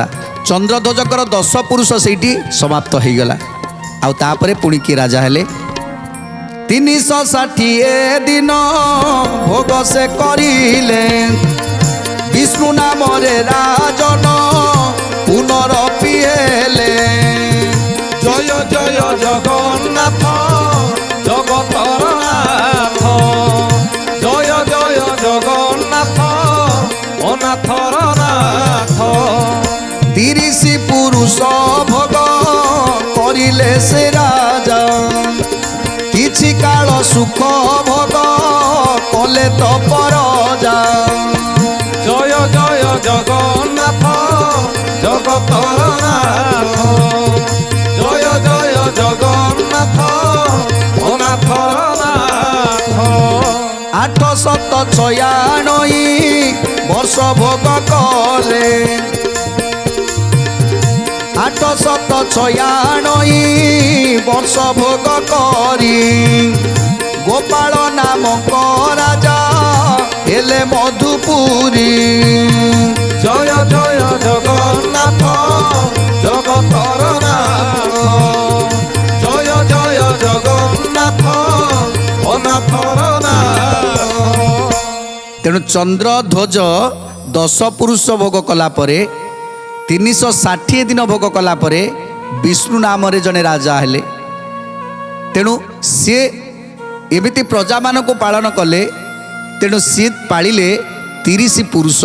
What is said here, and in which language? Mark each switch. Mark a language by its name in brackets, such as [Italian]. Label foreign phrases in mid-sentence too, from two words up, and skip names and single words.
[Odia] ଚନ୍ଦ୍ରଧ୍ୱଜଙ୍କର 10 ପୁରୁଷ ସେଇଠି ସମାପ୍ତ ହେଇଗଲା। ଆଉ ତାପରେ ପୁଣି କିଏ ରାଜା ହେଲେ? 360 ଦିନ ଭୋଗ ସେ କରିଲେ। ବିଷ୍ଣୁ ନାମରେ ରାଜନ ପୁନରପି ହେଲେ। ଜୟ ଜୟ ଜଗନ୍ନାଥ ଜଗତର ନାଥ ଜୟ ଜୟ ଜଗନ୍ନାଥ ଅନାଥର ନାଥ। 30 ପୁରୁଷ ଭୋଗ କରିଲେ ସେ ରାଜା। କିଛି କାଳ ସୁଖ ଭୋଗ କଲେ ତ ପରଜା। ଜୟ ଜୟ ଜଗନ୍ନାଥ ଜଗତର ନାଥ ଜୟ ଜୟ ଜଗନ୍ନାଥ ଅନାଥର ନାଥ। 896 ବର୍ଷ ଭୋଗ କଲେ। 896 ବର୍ଷ ଭୋଗ କରି ଗୋପାଳ ନାମକ ରାଜା ହେଲେ ମଧୁପୁରୀ। ଜୟ ଜୟ ଜଗନ୍ନାଥ ଜଗତର ନାଥ ଜୟ ଜୟ ଜଗନ୍ନାଥ ଅନାଥର ନାଥ। ତେଣୁ ଚନ୍ଦ୍ରଧ୍ୱଜ 10 ପୁରୁଷ ଭୋଗ କଲା ପରେ 360 ଦିନ ଭୋଗ କଲା ପରେ ବିଷ୍ଣୁ ନାମରେ ଜଣେ ରାଜା ହେଲେ। ତେଣୁ ସିଏ ଏମିତି ପ୍ରଜାମାନଙ୍କୁ ପାଳନ କଲେ। ତେଣୁ ସିଏ ପାଳିଲେ 30 ପୁରୁଷ।